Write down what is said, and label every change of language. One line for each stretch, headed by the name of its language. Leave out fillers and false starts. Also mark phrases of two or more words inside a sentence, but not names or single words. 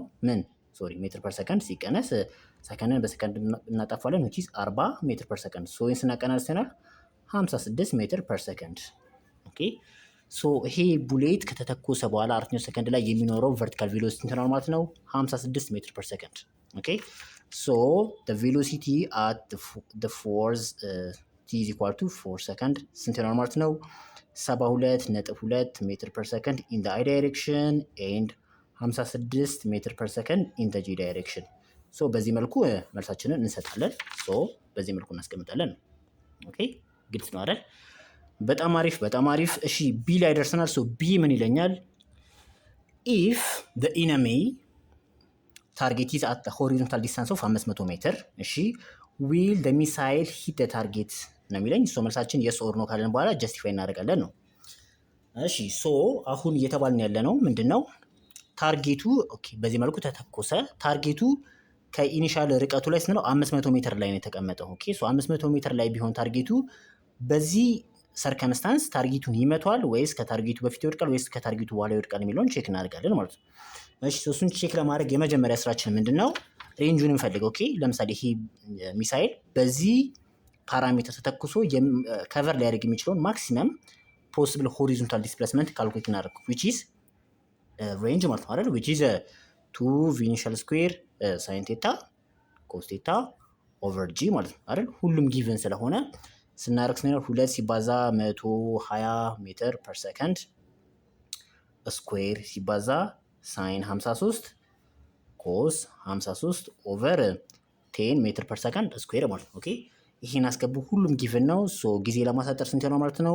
Amharic: ምን ሶሪ ሜትር ፐር ሰከንድ ሲቀነስ ሰከንድን በሰከንድ እናጠፋለን which is 40 ሜትር ፐር ሰከንድ ሶ ይሄን ስናቀናንስ ይሆናል 56 ሜትር ፐር ሰከንድ። ኦኬ ሶ ይሄ ቡሌት ከተተኮሰ በኋላ አራተኛው ሰከንድ ላይ የሚኖረው
English: vertical velocity
Amharic: እንትን ነው ማለት ነው 56 ሜትር ፐር ሰከንድ። ኦኬ ሶ
English: the velocity at the force t is equal to 4
Amharic: ሰከንድ ስንት ነው ማለት ነው? 72.2 ሜትር ፐር ሰከንድ
English: in the i direction and
Amharic: 56 ሜትር ፐር ሰከንድ
English: in the g direction።
Amharic: ሶ በዚህ መልኩ መልሳችንን እንሰጣለን። ሶ በዚህ መልኩ እናስቀምጣለን። ኦኬ ግልጽ ነው አይደል? በጣም አሪፍ በጣም አሪፍ። እሺ ቢ ላይ ደርሰናል። ሶ ቢ ምን ይለኛል? ኢፍ
English: the enemy target is at the horizontal distance of
Amharic: 500 ሜትር እሺ
English: will the missile hit the target
Amharic: ነው የሚለኝ። ሶ መልሳችን
English: yes or no
Amharic: ካለን በኋላ ጀስቲፋይ እናደርጋለን ነው። እሺ ሶ አሁን እየተባልን ያለ ነው ምንድነው? ታርጌቱ ኦኬ በዚህ መልኩ ተተኮሰ። ታርጌቱ ከኢኒሻል ርቀቱ ላይ ስንለው 500 ሜትር ላይ ነው የተቀመጠው። ኦኬ ሶ 500 ሜትር ላይ ቢሆን ታርጌቱ በዚህ ሰርከምስታንስ ታርጌቱን ይመቷል ወይስ ከታርጌቱ በፊት ይወድቃል ወይስ ከታርጌቱ በኋላ ይወድቃል የሚለውን ቼክ እናደርጋለን ማለት ነው። እሺ እሱን ቼክ ለማድረግ የመጀመሪያ ስራችን ምንድነው? ሬንጁን እንፈልግ። ኦኬ ለምሳሌ ይሄ ሚሳይል በዚህ ፓራሜትር ተተኩሶ ከቨር ሊያደርግ የሚችለውን
English: maximum possible horizontal displacement
Amharic: ካልኩሌት እናደርግ
English: which is
Amharic: ሬንጅ ማለት ነው አይደል?
English: which is 2 v initial square sin theta cos theta over g
Amharic: ማለት ነው አይደል? ሁሉም ጊቨን ስለሆነ ስናደርግ ስናደርግ 2 ሲባዛ 120 ሜትር ፐር ሰከንድ ስኩዌር ሲባዛ ሳይን 53 ኮስ 53 ኦቨር 10 ሜትር ፐር ሰከንድ ስኩዌር ማለት ነው። ኦኬ ይሄን አስገቡ። ሁሉም ጊቭን ነው። ሶ ጊዜ ለማሳጠር ስንት ነው ማለት ነው?